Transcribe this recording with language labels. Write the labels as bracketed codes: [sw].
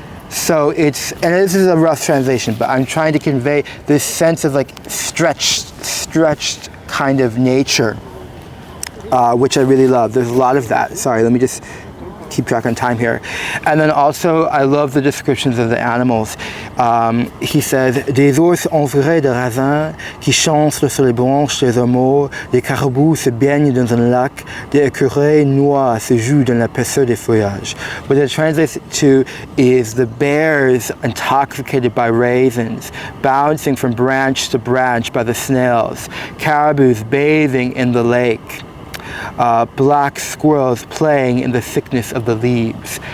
[en] So it's, and this is a rough translation, but I'm trying to convey this sense of like stretched kind of nature, which I really love. There's a lot of that. Sorry, let me just keep track on time here. And then also, I love the descriptions of the animals. He says, [fr] des ours entourés de raisins qui chancent sur les branches des ormeaux, des caribous se baignent dans un lac, des écureuils noirs se jouent dans la l'épaisseur des feuillages. [en] What it translates to is the bears intoxicated by raisins, bouncing from branch to branch by the snails, caribous bathing in the lake. Black squirrels playing in the thickness of the leaves.